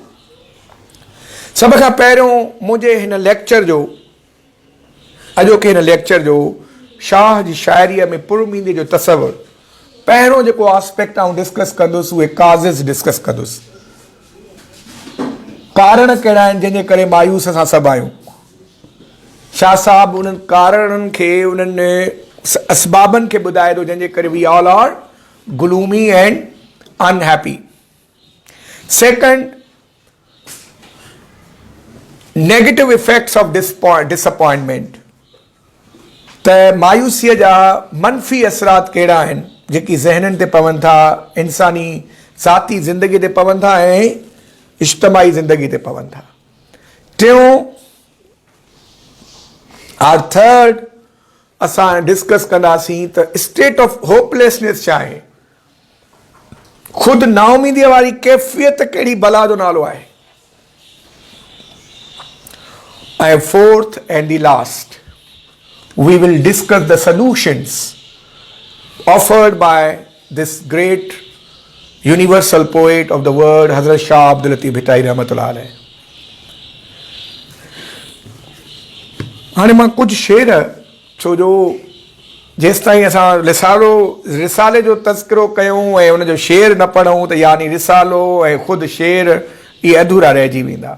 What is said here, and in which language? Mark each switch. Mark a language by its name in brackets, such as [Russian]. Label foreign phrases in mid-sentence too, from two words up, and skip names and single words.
[Sindhi] सभ खां पहिरियों मुंहिंजे हिन लेक्चर जो, अॼोके हिन लेक्चर जो शाह जी शाइरीअ में पुरउमीदी जो तसवर, पहिरियों जेको आस्पेक्ट आउं डिस्कस कंदुसि उहे काज़िज़ डिस्कस कंदुसि। कारण कहिड़ा आहिनि जंहिंजे करे मायूस असां सभु आहियूं। शाह साहब उन्हनि कारणनि खे, उन्हनि असबाबनि खे ॿुधाए थो जंहिंजे करे [English] we all are gloomy and unhappy. Second, negative effects of disappointment. [Sindhi] त मायूसीअ जा मनफ़ी असरात कहिड़ा आहिनि जेकी ज़हननि ते पवनि था, इंसानी ज़ाती ज़िंदगी ते पवनि था ऐं इज्तमाही ज़िंदगी ते पवनि था। टियों और थर्ड असां डिस्कस कंदासीं त [English] state of hopelessness [Sindhi] छा आहे, ख़ुदि नाउमीदीअ वारी कैफ़ियत कहिड़ी बला जो नालो आहे। [English] ऐं fourth and the last, we will discuss the solutions offered by this great universal poet of the world, Hazrat Shah Abdul Latif Bhittai [Arabic] رحمة الله عليه. [Sindhi] हाणे मां कुझु शेर, छो जो जेसि ताईं असां रिसाले जो तज़किरो कयूं ऐं उनजो शेर न पढ़ूं त यानी रिसालो ऐं ख़ुदि शेर इहे अधूरा रहिजी वेंदा।